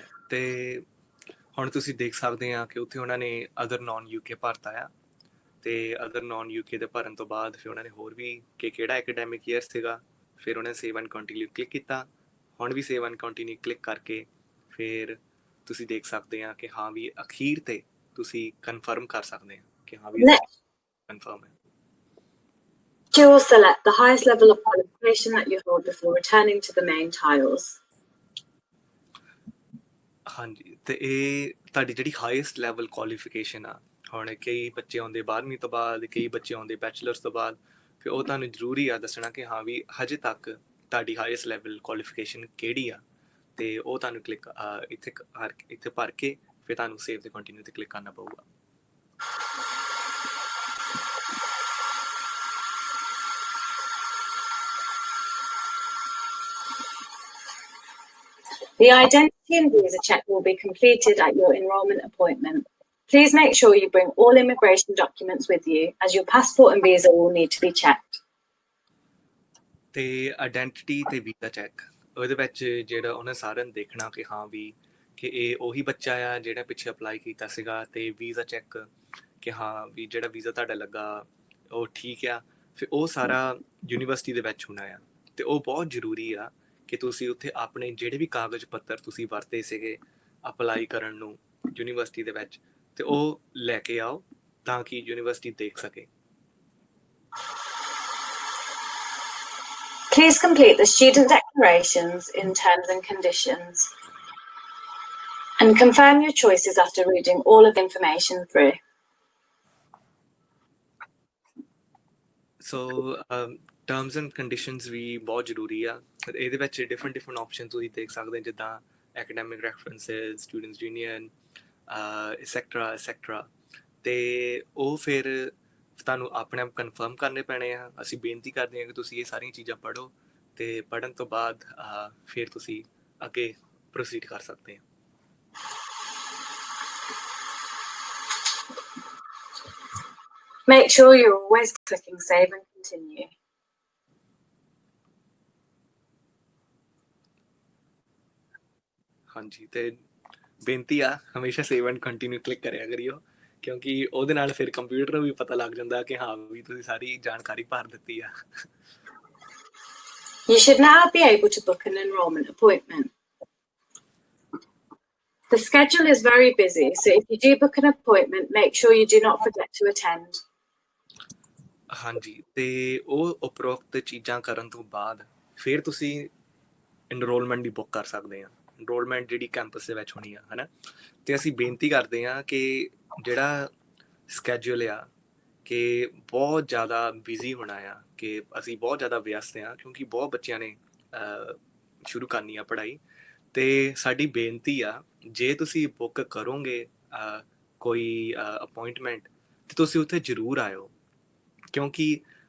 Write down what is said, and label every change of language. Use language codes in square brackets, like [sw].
[pa] ਤੇ ਹੁਣ ਤੁਸੀਂ ਦੇਖ ਸਕਦੇ ਆ ਕਿ ਉੱਥੇ ਉਹਨਾਂ ਨੇ ਅਦਰ ਨੌਨ UK ਭਰਤਾ ਆ ਤੇ ਅਦਰ ਨੌਨ UK ਦੇ ਭਰਨ ਤੋਂ ਬਾਅਦ ਫਿਰ ਉਹਨਾਂ ਨੇ ਹੋਰ ਵੀ ਕਿ ਕਿਹੜਾ ਐਕੈਡੈਮਿਕ ਈਅਰ ਸੀਗਾ ਫਿਰ ਉਹਨੇ ਸੇਵ ਐਂਡ ਕੰਟੀਨਿਊ ਕਲਿੱਕ ਕੀਤਾ। ਹੁਣ ਵੀ ਸੇਵ ਐਂਡ ਕੰਟੀਨਿਊ ਕਲਿੱਕ ਕਰਕੇ ਫਿਰ ਤੁਸੀਂ ਦੇਖ ਸਕਦੇ ਆ ਕਿ ਹਾਂ ਵੀ ਅਖੀਰ ਤੇ ਤੁਸੀਂ ਕਨਫਰਮ ਕਰ ਸਕਦੇ ਆ ਕਿ ਹਾਂ ਵੀ ਕਨਫਰਮ ਹੈ। [en] You will select the highest level of qualification that you hold before returning to the main tiles. [pa] ਹਾਂਜੀ ਤੇ ਇਹ ਤੁਹਾਡੀ ਜਿਹੜੀ ਹਾਈਐਸਟ ਲੈਵਲ ਕੁਆਲੀਫਿਕੇਸ਼ਨ ਆ ਹੁਣ ਕਈ ਬੱਚੇ ਆਉਂਦੇ 12ਵੀਂ ਤੋਂ ਬਾਅਦ ਕਈ ਬੱਚੇ ਆਉਂਦੇ ਬੈਚਲਰਸ ਤੋਂ ਬਾਅਦ ਫਿਰ ਉਹ ਤੁਹਾਨੂੰ ਜ਼ਰੂਰੀ ਆ ਦੱਸਣਾ ਕਿ ਹਾਂ ਵੀ ਹਜੇ ਤੱਕ ਤੁਹਾਡੀ ਹਾਈਐਸਟ ਲੈਵਲ ਕੁਆਲੀਫਿਕੇਸ਼ਨ ਕਿਹੜੀ ਆ ਤੇ ਉਹ ਤੁਹਾਨੂੰ ਕਲਿੱਕ ਇੱਥੇ ਭਰ ਕੇ ਫਿਰ ਤੁਹਾਨੂੰ ਸੇਵ ਤੇ ਕੰਟੀਨਿਊ ਤੇ ਕਲਿੱਕ ਕਰਨਾ ਪਊਗਾ। [en] The identity and visa check will be completed at your enrolment appointment. Please make sure you bring all immigration documents with you as your passport and visa will need to be checked. [pa] ਤੇ identity ਤੇ visa check ਉਹਦੇ ਵਿੱਚ ਜਿਹੜਾ ਉਹਨੇ ਸਾਰਿਆਂ ਨੂੰ ਦੇਖਣਾ ਕਿ ਹਾਂ ਵੀ ਕਿ ਇਹ ਉਹੀ ਬੱਚਾ ਆ ਜਿਹੜਾ ਪਿੱਛੇ ਅਪਲਾਈ ਕੀਤਾ ਸੀਗਾ ਤੇ ਵੀਜ਼ਾ ਚੈੱਕ ਕਿ ਹਾਂ ਵੀ ਜਿਹੜਾ ਵੀਜ਼ਾ ਤੁਹਾਡਾ ਲੱਗਾ ਉਹ ਠੀਕ ਆ। ਫਿਰ ਉਹ ਸਾਰਾ ਯੂਨੀਵਰਸਿਟੀ ਦੇ ਵਿੱਚ ਹੋਣਾ ਆ ਤੇ ਉਹ ਬਹੁਤ ਜ਼ਰੂਰੀ ਆ ਕਿ ਤੁਸੀਂ ਉੱਥੇ ਆਪਣੇ ਜਿਹੜੇ ਵੀ ਕਾਗਜ਼ ਪੱਤਰ ਤੁਸੀਂ ਵਰਤੇ ਸੀਗੇ ਅਪਲਾਈ ਕਰਨ ਨੂੰ ਯੂਨੀਵਰਸਿਟੀ ਦੇ ਵਿੱਚ ਤੇ ਉਹ ਲੈ ਕੇ ਆਓ ਤਾਂ ਕਿ ਯੂਨੀਵਰਸਿਟੀ ਦੇਖ ਸਕੇ। [en] Please complete the student declarations in terms and conditions and confirm your choices after reading all of the information through. [pa] So terms and conditions ਵੀ ਬਹੁਤ ਜ਼ਰੂਰੀ ਆ। ਇਹਦੇ ਵਿੱਚ ਡਿਫਰੈਂਟ ਆਪਸ਼ਨ ਤੁਸੀਂ ਦੇਖ ਸਕਦੇ ਜਿੱਦਾਂ academic references, students union etcetera ਤੇ ਉਹ ਫਿਰ ਤੁਹਾਨੂੰ ਆਪਣੇ ਆਪ ਕਨਫਰਮ ਕਰਨੇ ਪੈਣੇ ਆ। ਅਸੀਂ ਬੇਨਤੀ ਕਰਦੇ ਹਾਂ ਕਿ ਤੁਸੀਂ ਇਹ ਸਾਰੀਆਂ ਚੀਜ਼ਾਂ ਪੜ੍ਹੋ ਤੇ ਪੜ੍ਹਨ ਤੋਂ ਬਾਅਦ ਫਿਰ ਤੁਸੀਂ ਅੱਗੇ ਪ੍ਰੋਸੀਡ ਕਰ ਸਕਦੇ ਹੋ। [en] Make sure you're always clicking save and continue. [pa] ਹਾਂਜੀ ਤੇ ਬੇਨਤੀ ਆ ਹਮੇਸ਼ਾ ਸੇਵ ਐਂਡ ਕੰਟੀਨਿਊ ਕਲਿੱਕ ਕਰਿਆ ਕਰਿਓ ਕਿਉਂਕਿ ਉਹਦੇ ਨਾਲ ਫਿਰ ਕੰਪਿਊਟਰ ਨੂੰ ਵੀ ਪਤਾ ਲੱਗ ਜਾਂਦਾ ਕਿ ਹਾਂ ਵੀ ਤੁਸੀਂ ਸਾਰੀ ਜਾਣਕਾਰੀ ਭਰ ਦਿੱਤੀ ਆ। [en] You should now be able to book an enrolment appointment. The schedule is very busy, so if you do book an appointment, make sure you do not forget to attend. [pa] ਹਾਂਜੀ ਤੇ ਉਹ ਉਪਰੋਕਤ ਚੀਜ਼ਾਂ ਕਰਨ ਤੋਂ ਬਾਅਦ ਫਿਰ ਤੁਸੀਂ ਐਨਰੋਲਮੈਂਟ ਦੀ ਬੁੱਕ ਕਰ ਸਕਦੇ ਆ। ਐਨਰੋਲਮੈਂਟ ਜਿਹੜੀ ਕੈਂਪਸ ਦੇ ਵਿੱਚ ਹੋਣੀ ਆ ਹੈ ਨਾ ਤੇ ਅਸੀਂ ਬੇਨਤੀ ਕਰਦੇ ਹਾਂ ਕਿ ਜਿਹੜਾ ਸਕੈਜੂਲ ਆ ਕਿ ਬਹੁਤ ਜ਼ਿਆਦਾ ਬਿਜ਼ੀ ਹੋਣਾ ਆ ਕਿ ਅਸੀਂ ਬਹੁਤ ਜ਼ਿਆਦਾ ਵਿਅਸਤ ਹਾਂ ਕਿਉਂਕਿ ਬਹੁਤ ਬੱਚਿਆਂ ਨੇ ਸ਼ੁਰੂ ਕਰਨੀ ਆ ਪੜ੍ਹਾਈ ਤੇ ਸਾਡੀ ਬੇਨਤੀ ਆ ਜੇ ਤੁਸੀਂ ਬੁੱਕ ਕਰੋਗੇ ਕੋਈ ਅਪੋਇੰਟਮੈਂਟ ਤੇ ਤੁਸੀਂ ਉੱਥੇ ਜ਼ਰੂਰ ਆਇਓ ਕਿਉਂਕਿ